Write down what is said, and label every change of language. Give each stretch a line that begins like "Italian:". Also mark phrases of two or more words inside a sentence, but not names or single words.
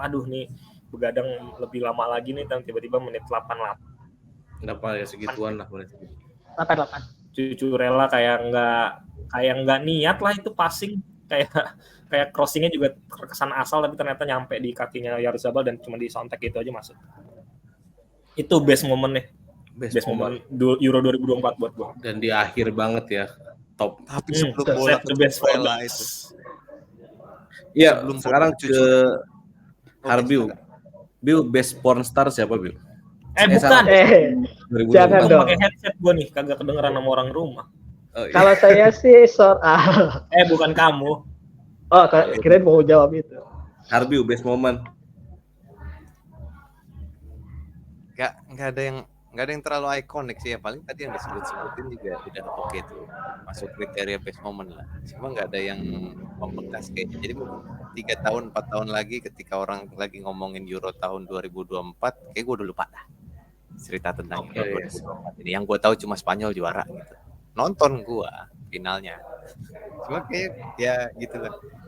Indonesian: Aduh nih begadang lebih lama lagi nih, dan tiba-tiba menit 88. Kenapa ya segituan lah menit 88. Cucurella kayak nggak niat lah itu passing, kayak crossingnya juga terkesan asal, tapi ternyata nyampe di kakinya Oyarzabal dan cuma disontek gitu aja masuk. Itu
English: best moment
Indonesian: nih.
English: Best moment
Indonesian: Euro 2024 buat gue. Dan di akhir banget ya, top. Tapi sebelum bola ke Cucurella itu. Iya, sekarang ke Harbiu. Biu,
English: best porn star
Indonesian: siapa, Biu? Bukan. Jangan dong. Pakai headset gue nih, kagak kedengeran sama orang rumah. Oh, iya. Kalau saya sih bukan kamu. Oh, kirain mau jawab itu. Harbiu,
English: best moment.
Indonesian: Nggak ada yang terlalu ikonik sih ya, paling tadi yang disebut-sebutin juga udah oke tuh, masuk kriteria
English: best moment
Indonesian: lah. Cuma nggak ada yang membekas kayaknya. Jadi 3 tahun 4 tahun lagi ketika orang lagi ngomongin Euro tahun 2024, kayak gue udah lupa dah cerita tentang Euro 2024 ini. Yang gue tahu cuma Spanyol juara gitu. Nonton gue finalnya. Cuma kayak ya gitu lah.